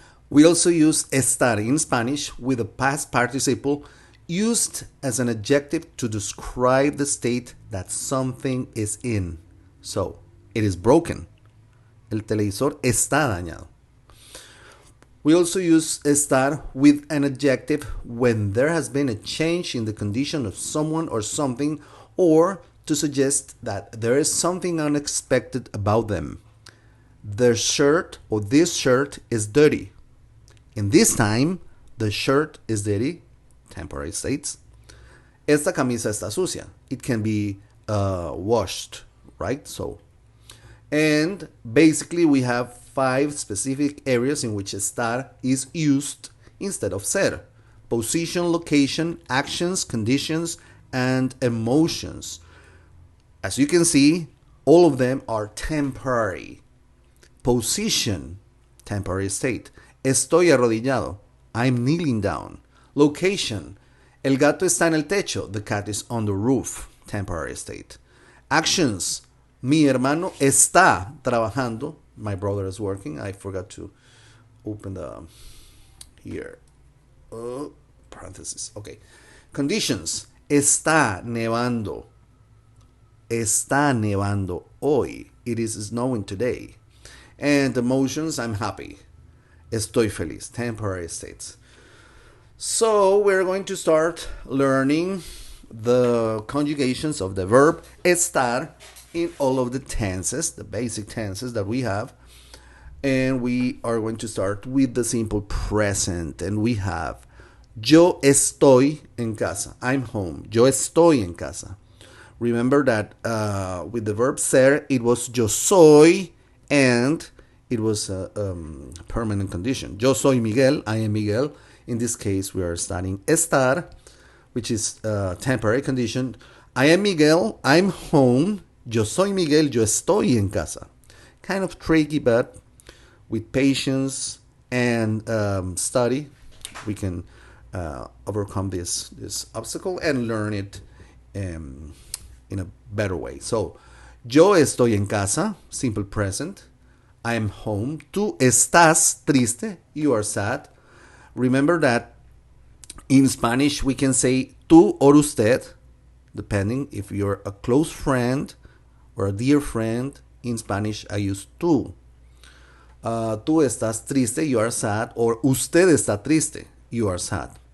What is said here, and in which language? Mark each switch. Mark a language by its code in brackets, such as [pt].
[en] We also use estar in Spanish with a past participle used as an adjective to describe the state that something is in. So, it is broken. [es] El televisor está dañado. [en] We also use estar with an adjective when there has been a change in the condition of someone or something, or to suggest that there is something unexpected about them. Their shirt or this shirt is dirty. In this time, the shirt is dirty, temporary states. [es] Esta camisa está sucia. [en] It can be washed, right? So, and basically we have 5 specific areas in which estar is used instead of ser: position, location, actions, conditions, and emotions. As you can see, all of them are temporary. Position, temporary state. [es] Estoy arrodillado. [en] I'm kneeling down. [es] Location. El gato está en el techo. [en] The cat is on the roof. Temporary state. Actions. [es] Mi hermano está trabajando. [en] My brother is working. I forgot to open the here. Parenthesis. Okay. Conditions. [es] Está nevando. Está nevando hoy. [en] It is snowing today. And emotions, I'm happy. [es] Estoy feliz. [en] Temporary states. So we're going to start learning the conjugations of the verb estar in all of the tenses, the basic tenses that we have. And we are going to start with the simple present. And we have [es] yo estoy en casa. [en] I'm home. [es] Yo estoy en casa. [en] Remember that with the verb ser, it was yo soy, and it was a permanent condition. [es] Yo soy Miguel. [en] I am Miguel. In this case, we are studying estar, which is a temporary condition. I am Miguel. I'm home. [es] Yo soy Miguel. Yo estoy en casa. [en] Kind of tricky, but with patience and study, we can overcome this obstacle and learn it in a better way. [es] So, yo estoy en casa, [en] simple present. I am home. [es] Tú estás triste. [en] You are sad. Remember that in Spanish we can say tú or usted, depending if you're a close friend or a dear friend. In Spanish I use tú. [es] Tú estás triste, [en] you are sad, or [es] usted está triste, [en] you are sad.